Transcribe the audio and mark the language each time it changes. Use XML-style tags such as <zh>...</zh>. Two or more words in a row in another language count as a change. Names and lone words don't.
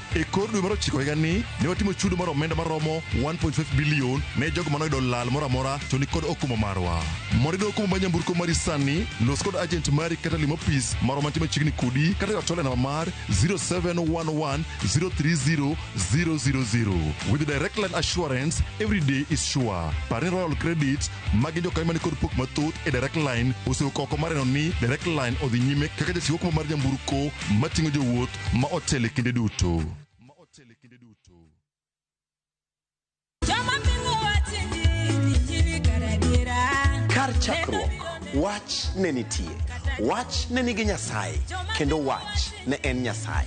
<luo>E kor dwe mar 9 higani, ne watimo chudo mar omenda maromo 1.5 bilion ne jogo manoyudo lal moro amora to ni kod okumba marwa. Mondo iyud okumba mar nyamburko mari sani, los kod agent mari kata limo ofis marwa mantie machiegni kodi kata yotole namba mar 0711 030 000.</luo> <en>With Direct Line Assurance, every day is sure.</en> <luo>Parni Royal Credit, magi jokanyo mani kod pok mathoth e Direct Line osewuok oko mareno ni Direct Line odhi nyime kaka jachiwo okumba mar nyamburko mating'o jowuoth ma otele kinde duto. Kar chakruok, wach ne nitie, wach ne nigi Nyasaye, kendo wach ne en Nyasaye.</luo>